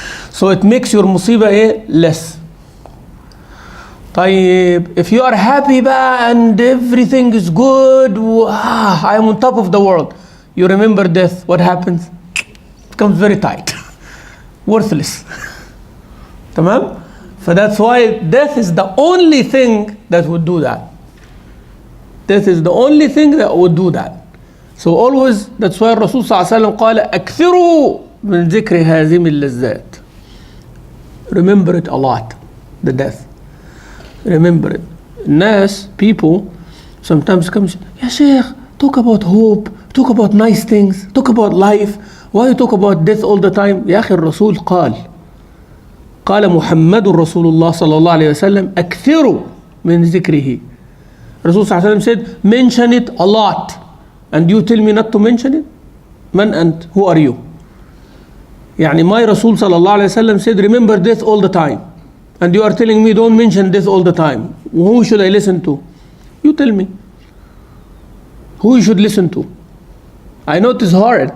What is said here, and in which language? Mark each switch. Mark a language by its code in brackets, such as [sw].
[en] So it makes your مصيبة less. طيب, if you are happy and everything is good, I am on top of the world, you remember death, what happens? It becomes very tight, worthless. [ar] تمام? [en] So that's why death is the only thing that would do that. Death is the only thing that would do that. So always, that's why [ar] Rasul صلى الله عليه وسلم قال أكثروا من ذكر هذه اللذات. [en] Remember it a lot, the death. Remember it. Nas, people, sometimes come and say, "Ya Sheikh, talk about hope, talk about nice things, talk about life. Why you talk about death all the time?" [ar] يا أخي الرسول قال محمد رسول الله صلى الله عليه وسلم أكثروا من ذكره. [en] Rasul [ar] صلى الله عليه وسلم [en] said, mention it a lot. And you tell me not to mention it? Man and who are you? يعني my Rasul [ar] صلى الله عليه وسلم [en] said, remember death all the time. And you are telling me don't mention death all the time. Who should I listen to? You tell me. Who you should listen to? I know it is hard.